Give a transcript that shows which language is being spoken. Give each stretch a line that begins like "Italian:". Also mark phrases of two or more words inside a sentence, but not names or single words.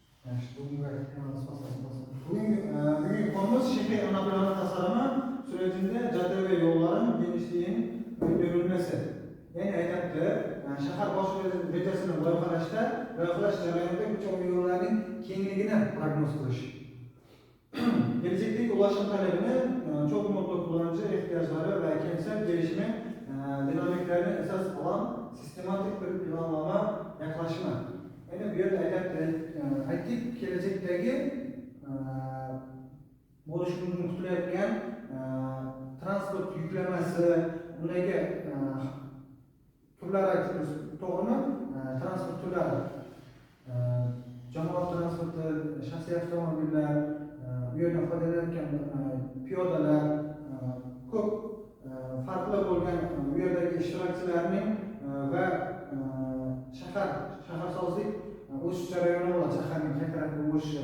Turkish: Bugünkü konumuz şehir ana planı tasarımı sürecinde cadde ve yolların genişliğinin öngörülmesi.
Uzbek: Yani aytibdi, shahar bosh rejasini loyihalash jarayonida ko'cha va yo'llarning kengligini prognoz qilish.
Turkish: Gelecekteki ulaşım talebini çok umutlu kullanıcı ihtiyaçları ve kentsel gelişimi dinamiklerini esas alan sistematik bir planlama yaklaşımı. Yani bir yerde
Uzbek: aytib gelecekteki bo'lishini kutilayotgan transport yuklamasi, undagi turlar aytibmiz, to'g'rimi? Transport turlari. Jamoat transporti, shaxsiy avtomobillar, bu yerdan foydalanayotgan piyodalar, ko'p farqli bo'lgan bu yerdagi ishtirokchilarning va shaharsozlik o'sish jarayoni bo'ladi, shaharning qaytarib o'sishi.